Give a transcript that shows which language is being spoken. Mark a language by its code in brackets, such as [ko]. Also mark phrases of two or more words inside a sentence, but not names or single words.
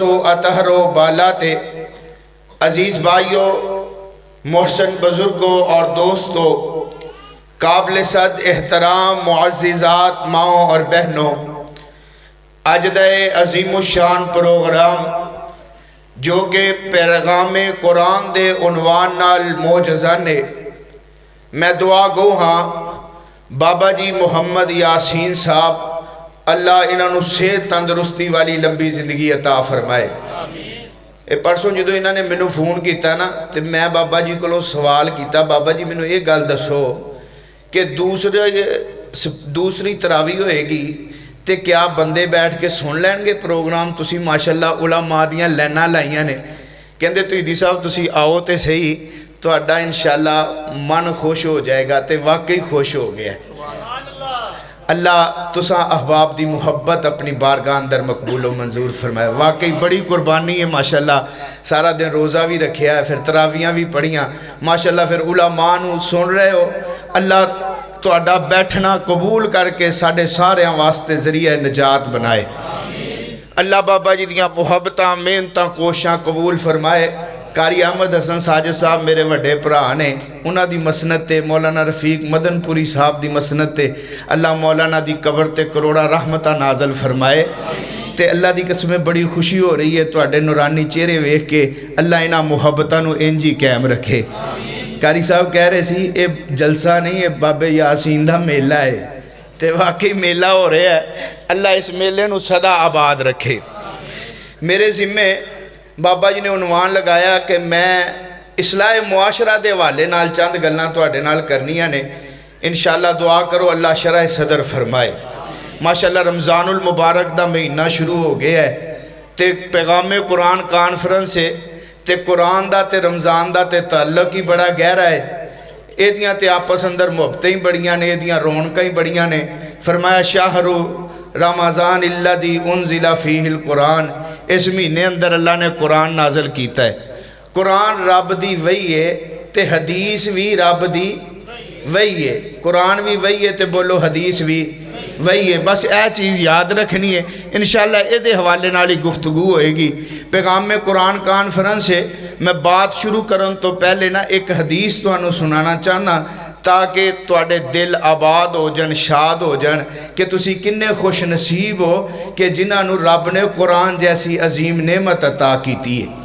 [ur] و اطہر و بالا تے عزیز بھائیوں محسن بزرگوں اور دوستوں قابل صد احترام معززات ماؤں اور بہنوں اجدہ عظیم الشان پروگرام جو کہ پیغام قرآن دے [pa] عنوان نال موجزہ نے میں دعا گو ہاں بابا جی محمد یاسین صاحب اللہ انہوں صحت تندرستی والی لمبی زندگی عطا فرمائے اے پرسوں جدو انہوں نے مینوں فون کیتا نا تو میں بابا جی کو سوال کیتا بابا جی مینوں یہ گل دسو کہ دوسری تراویح ہوئے گی تے کیا بندے بیٹھ کے سن لین گے پروگرام تسی ماشاءاللہ علماء دیاں لائناں لائیاں نے کہندے تہیدی صاحب تسی آؤ تے صحیح تہاڈا انشاءاللہ من خوش ہو جائے گا تے واقعی خوش ہو گیا اللہ تساں احباب دی محبت اپنی بارگاہ اندر مقبول و منظور فرمائے واقعی بڑی قربانی ہے ماشاءاللہ سارا دن روزہ بھی رکھیا ہے پھر تراویحاں بھی پڑھیاں ماشاءاللہ پھر علماء نو سن رہے ہو اللہ تہاڈا بیٹھنا قبول کر کے ساڈے ساریاں واسطے ذریعہ نجات بنائے اللہ بابا جی دیاں محبتاں محنتاں کوشاں قبول فرمائے قاری احمد حسن ساجد صاحب میرے وڈے بھرا نے انہاں دی مسند تے مولانا رفیق مدن پوری صاحب دی مسند تے اللہ مولانا دی قبر تے کروڑا رحمتہ نازل فرمائے تے اللہ دی قسم بڑی خوشی ہو رہی ہے تواڈے نورانی چہرے ویکھ کے اللہ انہاں محبتاں نو انج ہی قائم رکھے قاری صاحب کہہ رہے سی اے جلسہ نہیں ہے بابے یاسین دا میلہ ہے تے واقعی میلہ ہو رہا ہے اللہ اس میلے نو صدا آباد رکھے میرے ذمے بابا جی نے عنوان لگایا کہ میں اصلاح معاشرہ دے حوالے نال چند گلاں تواڈے نال کرنیاں نے انشاءاللہ دعا کرو اللہ شرح صدر فرمائے ماشاءاللہ رمضان المبارک دا مہینہ شروع ہو گیا ہے تے پیغام قرآن کانفرنس ہے تے قرآن دا تے رمضان دا تے تعلق ہی بڑا گہرا ہے ایدیاں تے آپس اندر محبتیں ہی بڑیاں نے ایدیاں رونقیں ہی بڑیاں نے فرمایا [ar] شہر رمضان الذی انزل فیہ القرآن [pa] اس مہینے اندر اللہ نے قرآن نازل کیتا ہے قرآن رب دی وحی ہے تے حدیث بھی رب دی وحی ہے قرآن بھی وحی ہے تے بولو حدیث بھی وہی ہے بس اے چیز یاد رکھنی ہے انشاءاللہ اے دے حوالے نالی گفتگو ہوئے گی پیغام قرآن کانفرنس ہے میں بات شروع کرن تو پہلے نا ایک حدیث تو انہوں سنانا چاہنا تاکہ تواڈے دل آباد ہو جن شاد ہو جن کہ تسی کنے خوش نصیب ہو کہ جنہاں نو رب نے قرآن جیسی عظیم نعمت عطا کیتی